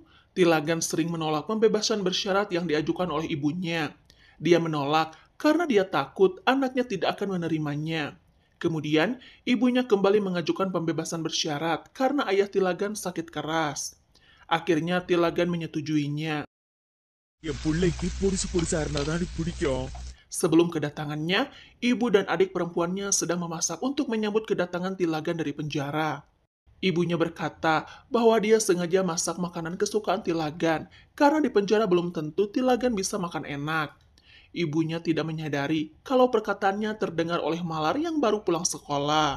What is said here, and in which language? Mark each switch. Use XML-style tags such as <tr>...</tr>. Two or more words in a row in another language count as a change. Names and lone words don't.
<id>Tilagan sering menolak pembebasan bersyarat yang diajukan oleh ibunya. Dia menolak karena dia takut anaknya tidak akan menerimanya. Kemudian, ibunya kembali mengajukan pembebasan bersyarat karena ayah Tilagan sakit keras. Akhirnya Tilagan menyetujuinya.</id> <ta>என் பிள்ளைக்கு பொடிசா இருந்தாதான் எனக்கு பிடிக்கும்.</ta> <id>Sebelum kedatangannya, ibu dan adik perempuannya sedang memasak untuk menyambut kedatangan Tilagan dari penjara. Ibunya berkata bahwa dia sengaja masak makanan kesukaan Tilagan karena di penjara belum tentu Tilagan bisa makan enak. Ibunya tidak menyadari kalau perkataannya terdengar oleh Malar yang baru pulang sekolah.</id>